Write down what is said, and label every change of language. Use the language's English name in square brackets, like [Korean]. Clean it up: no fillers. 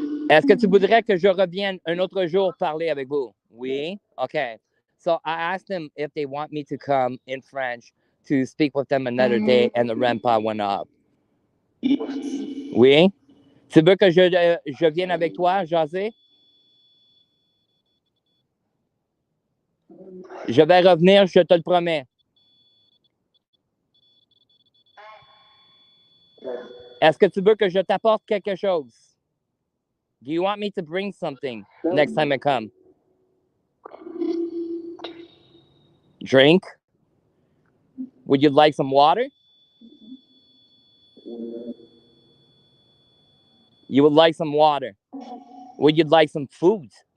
[French] Est-ce que tu voudrais que je revienne un autre jour parler avec vous? Oui? Okay. [English] So I asked them if they want me to come in French to speak with them another day, and the REM pod went up. Oui? [French] Tu veux que je vienne avec toi, jaser? Je vais revenir, je te le promets. Est-ce que tu veux que je t'apporte quelque chose? [English] Do you want me to bring something next time I come? Drink? Would you like some water? You would like some water. Would you like some food?